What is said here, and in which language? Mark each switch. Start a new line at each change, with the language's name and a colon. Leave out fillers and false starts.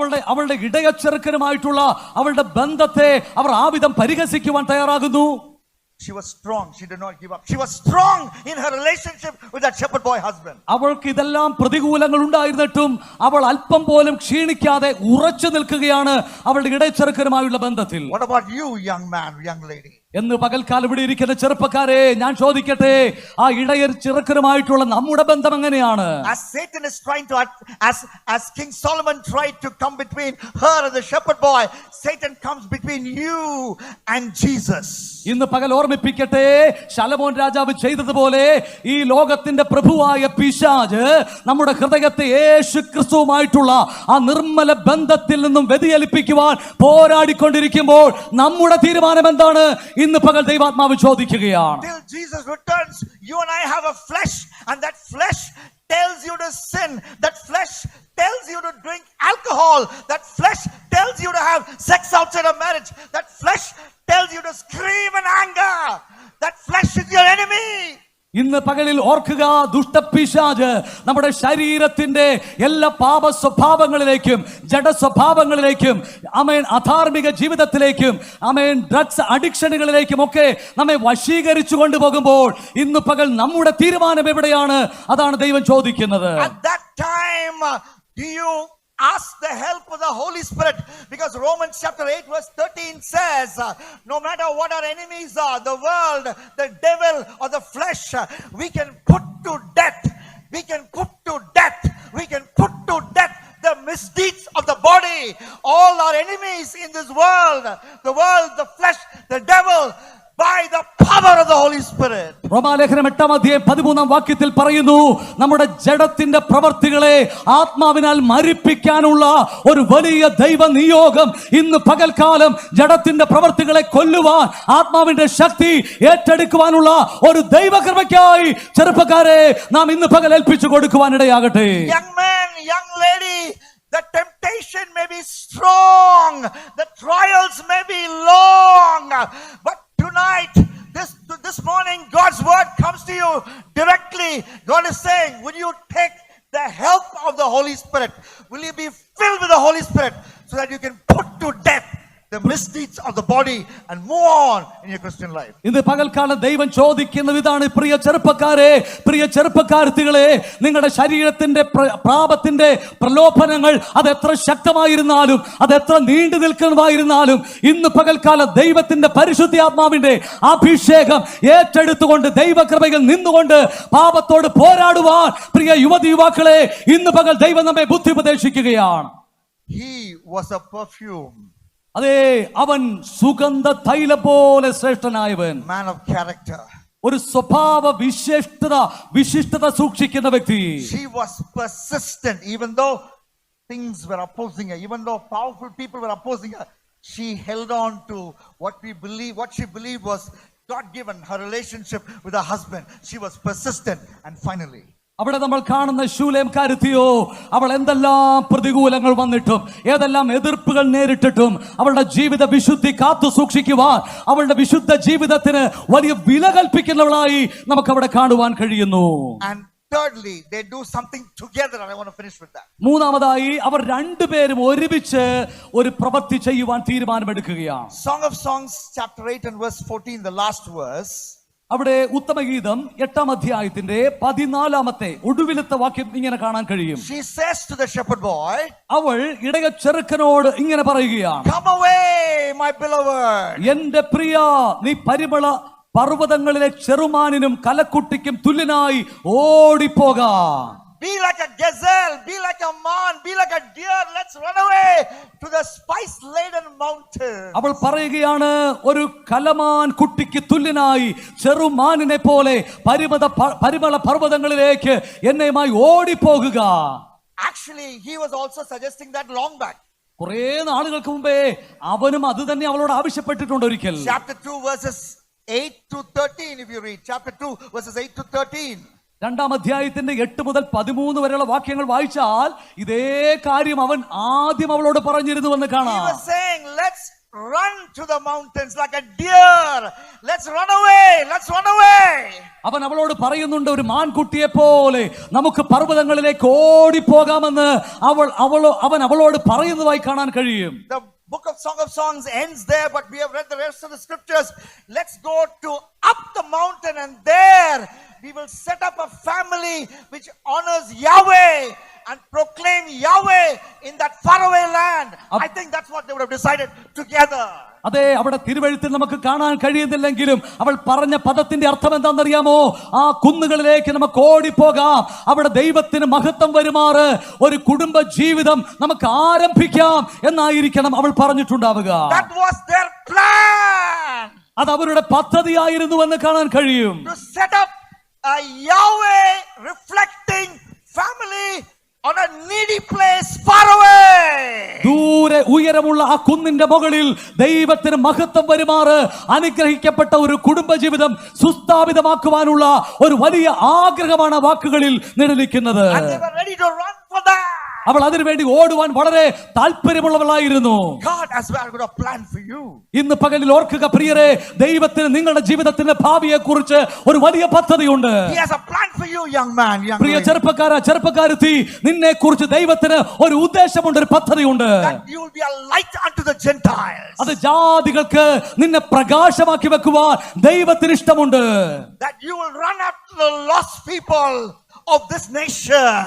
Malayalam: അവളുടെ ഇടയച്ചെറുക്കനുമായിട്ടുള്ള അവളുടെ ബന്ധത്തെ അവർ ആ വിധം പരിഹസിക്കുവാൻ തയ്യാറാകുന്നു.
English: She was strong. She did not give up. She was strong in her relationship with that shepherd boy husband.
Malayalam: അവൾക്ക് ഇതെല്ലാം പ്രതികൂലങ്ങൾ ഉണ്ടായിരുന്നിട്ടും അവൾ അല്പം പോലും ക്ഷീണിക്കാതെ ഉറച്ചു നിൽക്കുകയാണ് അവളുടെ ഇടയച്ചെറുക്കനുമായുള്ള ബന്ധത്തിൽ.
English: What about you, young man, young lady?
Malayalam: എന്ന് പകൽക്കാലം ഇവിടെ ഇരിക്കുന്ന ചെറുപ്പക്കാരെ ഞാൻ ചോദിക്കട്ടെ, ആ ഇടയർ ചെറുക്കനുമായിട്ടുള്ള നമ്മുടെ ബന്ധം എങ്ങനെയാണ്?
English: As Satan is trying to, as King Solomon tried to come between her and the shepherd boy, Satan comes between you and Jesus.
Malayalam: ഇന്ന് പകൽ ഓർമ്മിപ്പിക്കട്ടെ, ശലോമോൻ രാജാവ് ചെയ്തതുപോലെ ഈ ലോകത്തിന്റെ പ്രഭുവായ പിശാച് നമ്മുടെ ഹൃദയത്തെ യേശു ക്രിസ്തുവുമായിട്ടുള്ള ആ നിർമ്മല ബന്ധത്തിൽ നിന്നും വ്യതിചലിപ്പിക്കുവാൻ പോരാടിക്കൊണ്ടിരിക്കുമ്പോൾ നമ്മുടെ തീരുമാനം എന്താണ്? ഇന്ന് പകൽ ദൈവാത്മാവ് ചോദിക്കുകയാണ്.
English: Till Jesus returns, you and I have a flesh, and that flesh tells you to sin. That flesh tells you to drink alcohol. That flesh tells you to have sex outside of marriage. That flesh tells you to scream in anger. That flesh is your enemy.
Malayalam: ഇന്ന് പകലിൽ ഓർക്കുക, ദുഷ്ടപിശാച് നമ്മുടെ ശരീരത്തിന്റെ എല്ലാ പാപ സ്വഭാവങ്ങളിലേക്കും ജഡ സ്വഭാവങ്ങളിലേക്കും അധാർമിക ജീവിതത്തിലേക്കും drugs അഡിക്ഷനുകളിലേക്കും ഒക്കെ നമ്മെ വശീകരിച്ചു കൊണ്ടുപോകുമ്പോൾ ഇന്ന് പകൽ നമ്മുടെ തീരുമാനം എവിടെയാണ്? അതാണ് ദൈവം ചോദിക്കുന്നത്.
English: At that time, do you ask the help of the Holy Spirit? Because Romans chapter 8 verse 13 says, no matter what our enemies are, the world, the devil, or the flesh, we can put to death. We can put to death. We can put to death the misdeeds of the body. All our enemies in this world, the flesh, the devil, by the power of the Holy Spirit.
Malayalam: റോമാലേഖനം 8:13 പറയുന്നു, നമ്മുടെ ജഡത്തിന്റെ പ്രവർത്തികളെ ആത്മാവിനാൽ മരിപ്പിക്കാനുള്ള ഒരു വലിയ ദൈവ നിയോഗം ഇന്ന് പകൽക്കാലം ജഡത്തിന്റെ പ്രവർത്തികളെ കൊല്ലുവാൻ ആത്മാവിന്റെ ശക്തി ഏറ്റെടുക്കുവാനുള്ള ഒരു ദൈവകൃപയ്ക്കായി ചെറുപ്പക്കാരെ നാം ഇന്ന് പകൽ ഏൽപ്പിച്ചു കൊടുക്കുവാൻ ഇടയാകട്ടെ.
English: Young man, young lady, the temptation may be strong, the trials may be long, but tonight, this morning, God's word comes to you directly. God is saying, will you take the help of the Holy Spirit? Will you be filled with the Holy Spirit so that you can put to death the misdeeds of the body and move on in your Christian life?
Malayalam: ഇന്ന് പകൽക്കാലം ദൈവം ചോദിക്കുന്നത് ഇതാണ്, പ്രിയ ചെറുപ്പക്കാരെ, പ്രിയ ചെറുപ്പക്കാരത്തികളെ, നിങ്ങളുടെ ശരീരത്തിന്റെ പാപത്തിന്റെ പ്രലോഭനങ്ങൾ അത് എത്ര ശക്തമായിരുന്നാലും, അത് എത്ര നീണ്ടു നിൽക്കുന്നതായിരുന്നാലും, ഇന്ന് പകൽക്കാലം ദൈവത്തിന്റെ പരിശുദ്ധാത്മാവിന്റെ അഭിഷേകം ഏറ്റെടുത്തുകൊണ്ട് ദൈവകൃപയിൽ നിന്നുകൊണ്ട് പാപത്തോട് പോരാടുവാൻ പ്രിയ യുവതി യുവാക്കളെ ഇന്ന് പകൽ ദൈവം നമ്മെ ബുദ്ധി ഉപദേശിക്കുകയാണ്.
English: He was a perfume.
Malayalam: അതെ, അവൻ സുഗന്ധ തൈലം പോലെ ശ്രേഷ്ഠനായവൻ,
English: Man of character.
Malayalam: ഒരു സ്വഭാവ വിശിഷ്ടത സൂക്ഷിക്കുന്ന വ്യക്തി.
English: She was persistent even though things were opposing her, even though powerful people were opposing her. She held on to what she believed was God-given, her relationship with her husband. She was persistent, and finally,
Malayalam: അവിടെ നമ്മൾ കാണുന്ന ശൂലേംകാരത്തിയോ, അവൾ എന്തെല്ലാം പ്രതികൂലങ്ങൾ വന്നിട്ടും ഏതെല്ലാം എതിർപ്പുകൾ നേരിട്ടിട്ടും അവളുടെ ജീവിത വിശുദ്ധി കാത്തു സൂക്ഷിക്കുവാൻ, അവളുടെ വിശുദ്ധ ജീവിതത്തിന് വലിയ വില കൽപ്പിക്കുന്നവളായി നമുക്ക് അവിടെ കാണുവാൻ കഴിയുന്നു.
English: And thirdly, they do something together, and I want to finish with that.
Malayalam: മൂന്നാമതായി അവർ രണ്ടുപേരും ഒരുമിച്ച് ഒരു പ്രവൃത്തി ചെയ്യുവാൻ തീരുമാനമെടുക്കുകയാണ്.
English: Song of Songs chapter 8 and verse 14, the last verse.
Malayalam: അവിടെ ഉത്തമഗീതം 8-ാമത്തെ ഒടുവിലത്തെ വാക്യം ഇങ്ങനെ കാണാൻ കഴിയും.
English: She says to the shepherd boy,
Malayalam: അവൾ ഇടയ ചെറുക്കനോട് ഇങ്ങനെ പറയുകയാണ്,
English: come away my beloved.
Malayalam: എന്റെ പ്രിയ, നീ പരിമള പർവ്വതങ്ങളിലെ ചെറുമാനിനും കലക്കുട്ടിക്കും തുല്യനായി ഓടിപ്പോക.
English: Be like a gazelle, be like a man, be like a deer. Let's run away to the spice-laden mountains.
Malayalam: അവൾ പറയുകയാണ്, ഒരു കലമാൻ കുട്ടിക്ക് തുല്യനായി ചെറുമാനിനെ പോലെ പരിമള പർവ്വതങ്ങളിലേക്ക് എന്നെയുമായി ഓടിപ്പോകുക.
English: Actually, he was also suggesting that long back.
Malayalam: കുറെ നാളുകൾക്ക് മുമ്പേ അവനും അത് തന്നെ അവളോട് ആവശ്യപ്പെട്ടിട്ടുണ്ട് ഒരിക്കൽ.
English: Chapter 2 verses 8-13, if you read chapter 2 verses 8-13.
Malayalam: 2-ാം അധ്യായത്തിന്റെ 8 മുതൽ 13 വരെയുള്ള വാക്യങ്ങൾ വായിച്ചാൽ ഇതേ കാര്യം അവൻ ആദ്യം അവളോട് പറഞ്ഞിരുന്നുവെന്ന് കാണാം.
English: He was saying, let's run to the mountains like a deer. Let's run away. Let's run away.
Malayalam: അവൻ അവളോട് പറയുന്നുണ്ട്, ഒരു മാൻകുട്ടിയെ പോലെ നമുക്ക് പർവ്വതങ്ങളിലേക്ക് ഓടിപ്പോകാമെന്ന് അവൻ അവളോട് പറയുന്നതായി കാണാൻ കഴിയും.
English: The book of Song of Songs ends there, but we have read the rest of the scriptures. Let's go to up the mountain, and there we will set up a family which honors Yahweh and proclaim Yahweh in that faraway land. I think that's what they would have decided together.
Malayalam: അതെ, അവിടെ തിരുവഴുത്തിൽ നമുക്ക് കാണാൻ കഴിയുന്നില്ലെങ്കിലും അവൾ പറഞ്ഞ പദത്തിന്റെ അർത്ഥം എന്താണെന്നറിയാമോ? ആ കുന്നുകളിലേക്ക് നമുക്ക് ഓടിപ്പോകാം, അവിടെ ദൈവത്തിന് മഹത്വം വരുമാറ് ഒരു കുടുംബ ജീവിതം നമുക്ക് ആരംഭിക്കാം എന്നായിരിക്കണം അവൾ പറഞ്ഞിട്ടുണ്ടാവുക.
English: That was their plan.
Malayalam: അത് അവരുടെ പദ്ധതിയായിരുന്നു എന്ന് കാണാൻ കഴിയും.
English: To set up a Yahweh reflecting family on a needy place far away.
Malayalam: ദൂരെ ഉയരമുള്ള ആ കുന്നിന്റെ മുകളിൽ ദൈവത്തിന് മഹത്വം വരുമാറ് അനുഗ്രഹിക്കപ്പെട്ട ഒരു കുടുംബജീവിതം സുസ്ഥാപിതമാക്കുവാനുള്ള ഒരു വലിയ ആഗ്രഹമാണ് വാക്കുകളിൽ നിഴലിക്കുന്നത്.
English: And they were ready to run for that.
Malayalam: അവൾ അതിനുവേണ്ടി ഓടുവാൻ വളരെ താല്പര്യമുള്ളവളായിരുന്നു.
English: God has got a plan for you.
Malayalam: ഇന്ന് പകലിൽ ഓർക്കുക പ്രിയരെ, ദൈവത്തിന് നിങ്ങളുടെ ജീവിതത്തിന്റെ ഭാവിയെ കുറിച്ച് ഒരു വലിയ പദ്ധതിയുണ്ട്.
English: He has a plan for you, young man, young
Malayalam: Priya
English: lady.
Malayalam: ചെറുപ്പക്കാരത്തി, നിന്നെ കുറിച്ച് ദൈവത്തിന് ഒരു ഉദ്ദേശമുണ്ട്, ഒരു പദ്ധതിയുണ്ട്.
English: That you will be a light unto the Gentiles.
Malayalam: അത് ജാതികൾക്ക് നിന്നെ പ്രകാശമാക്കി വെക്കുവാൻ ദൈവത്തിന് ഇഷ്ടമുണ്ട്.
English: That you will run after the lost people of this nation.